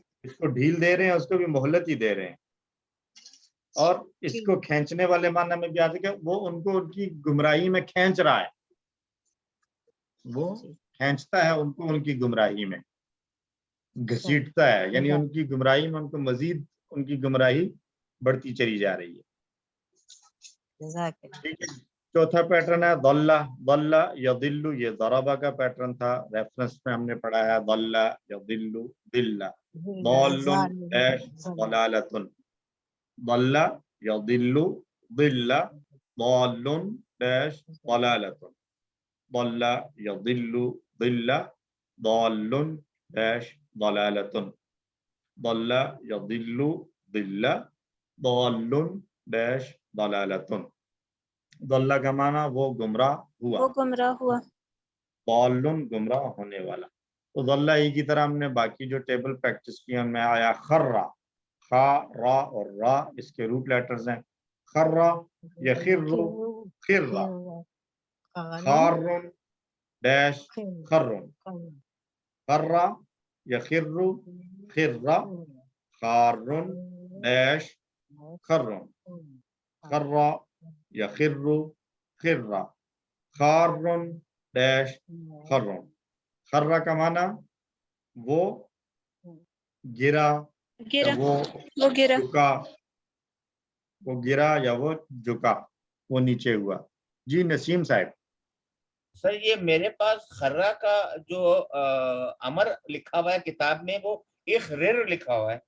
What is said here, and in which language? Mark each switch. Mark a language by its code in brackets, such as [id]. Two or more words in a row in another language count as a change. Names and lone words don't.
[hi] इसको ढील दे रहे हैं, उसको भी मोहलत ही दे रहे हैं। और इसको खींचने वाले माना में भी आ सके, वो उनको उनकी गुमराही में खींच रहा है, वो खींचता है उनको उनकी गुमराही में, घसीटता है, यानी उनकी गुमराही में उनको मजीद उनकी गुमराही बढ़ती चली जा रही है। जज़ाकल्लाह। ठीक है। चौथा पैटर्न है दल्ला। [ar] ضلّ يضلّ, [hi] ये दरबा का पैटर्न था, रेफरेंस में हमने पढ़ा है [ar] ضلّ يضلّ ضلًّا. ضالٌّ dash ضلالةٌ، ضلّ يضلّ ضلًّا، ضالٌّ dash ضلالةٌ، ضلّ يضلّ ضلًّا، ضالٌّ dash ضلالةٌ، ضلّ يضلّ ضلًّا، ضالٌّ dash ضلالةٌ. [hi] दल्ला का माना वो गुमराह हुआ, वो गुमराह हुआ। दल्लुन गुमराह होने वाला। तो दल्ला ही की तरह हमने बाकी जो टेबल प्रैक्टिस की उनमें आया खर्रा, खा रा और रा इसके [en] root letters [hi] हैं। [ar] خرّ يخرّ خرًّا، خارٌّ dash خرٌّ، خرّ يخرّ خرًّا، خارٌّ dash خرٌّ، خرّ يخرّ خرًّا، خارٌّ dash خرٌّ. [hi] खर्रा का माना वो गिरा या गिरा, वो गिरा। झुका, वो गिरा या वो झुका, वो नीचे हुआ। जी नसीम साहब। सर ये मेरे पास खर्रा का जो अमर लिखा हुआ है किताब में, वो इखरिर लिखा हुआ है।